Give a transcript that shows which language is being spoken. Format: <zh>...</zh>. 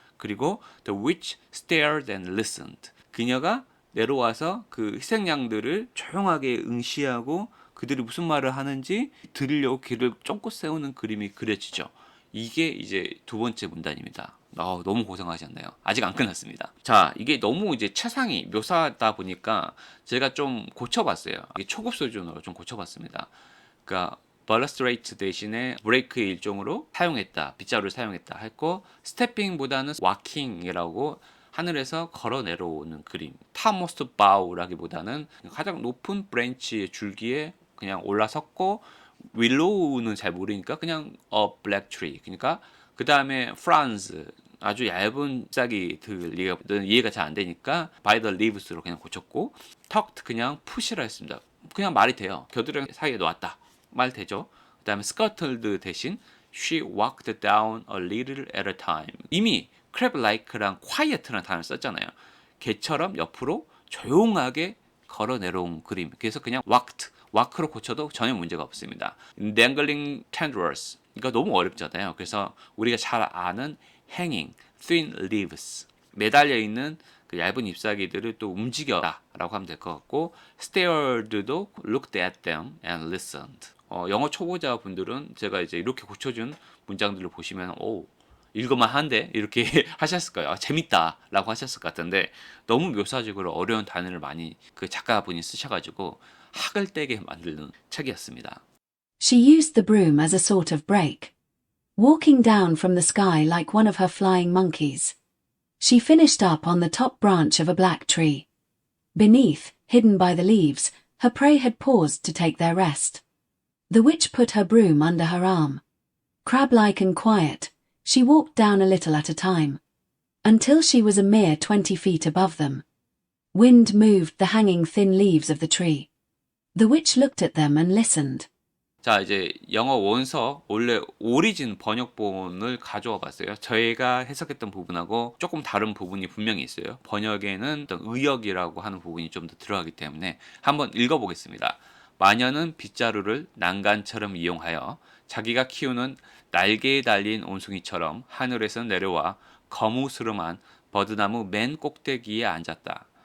<en>그리고 the witch stared and listened.</en> <ko>그녀가 내려와서 그 희생양들을 조용하게 응시하고 그들이 무슨 말을 하는지 들으려고 귀를 쫑긋 세우는 그림이 그려지죠. 이게 이제 두 번째 문단입니다. 너무 고생하셨네요. 아직 안 끝났습니다. 자, 이게 너무 이제 최상위 묘사다 보니까 제가 좀 고쳐봤어요. 이게 초급 수준으로 좀 고쳐봤습니다. 그러니까 ballustrate 대신에 브레이크의 일종으로 사용했다. 빗자루를 사용했다 했고 스태핑보다는 walking이라고 하늘에서 걸어 내려오는 그림. topmost bough라기보다는 가장 높은 브랜치의 줄기에 그냥 올라섰고 willow는 잘 모르니까 그냥</ko> <en>a black tree.</en> <ko>그러니까 그 다음에 fronds 아주 얇은 싹이들 이해가 잘 안 되니까</ko> <en>by the leaves</en> <ko>로 그냥 고쳤고 tucked 그냥 push라 했습니다. 그냥 말이 돼요. 겨드랑이 사이에 놓았다. 말 되죠.</ko> <en>그 다음에 scuttled 대신 she walked down a little at a time.</en> <ko>이미 crab-like랑 quiet라는 단어를 썼잖아요. 개처럼 옆으로 조용하게 걸어 내려온 그림. 그래서 그냥 walk로 고쳐도 전혀 문제가 없습니다. dangling tendrils. 이거 너무 어렵잖아요. 그래서 우리가 잘 아는</ko> <en>hanging, thin leaves.</en> <ko>매달려 있는 그 얇은 잎사귀들을 또 움직여라라고 하면 될 것 같고 stared도</ko> <en>looked at them and listened.</en> <ko>영어 초보자 분들은 제가 이제 이렇게 고쳐준 문장들을 보시면 읽을만 한데 이렇게 하셨을 거예요. 재밌다라고 하셨을 것 같은데 너무 묘사적으로 어려운 단어를 많이 그 작가분이 쓰셔가지고 학을 떼게 만드는 책이었습니다.</ko> <en>She used the broom as a sort of brake, walking down from the sky like one of her flying monkeys. She finished up on the top branch of a black tree. Beneath, hidden by the leaves, her prey had paused to take their rest. The witch put her broom under her arm. Crab-like and quiet, she walked down a little at a time, until she was a mere 20 feet above them. Wind moved the hanging thin leaves of the tree. The witch looked at them and listened.</en> <ko>자, 이제 영어 원서 원래 오리진 번역본을 가져와 봤어요. 저희가 해석했던 부분하고 조금 다른 부분이 분명히 있어요. 번역에는 어떤 의역이라고 하는 부분이 좀 더 들어가기 때문에 한번 읽어보겠습니다. 마녀는 빗자루를 난간처럼 이용하여 자기가 키우는 날개에 달린 온숭이처럼 하늘에서 내려와 거무스름한 버드나무 맨 꼭대기에 앉았다.</ko>